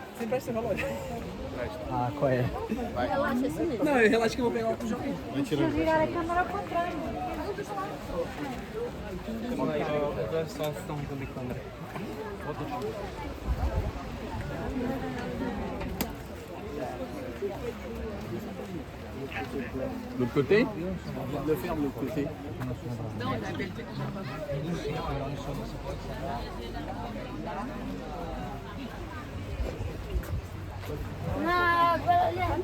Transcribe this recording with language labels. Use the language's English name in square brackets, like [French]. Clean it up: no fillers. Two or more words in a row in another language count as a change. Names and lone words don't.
[Portuguese] presta o relógio. Ah, qual é? Relaxa, assim mesmo. Não, eu relaxo que eu vou pegar o óculos. Deixa eu virar a câmera ao contrário. Agora só estão com a câmera. [French] L'autre côté? Le faire de l'autre côté. [Italian] No, quello lì.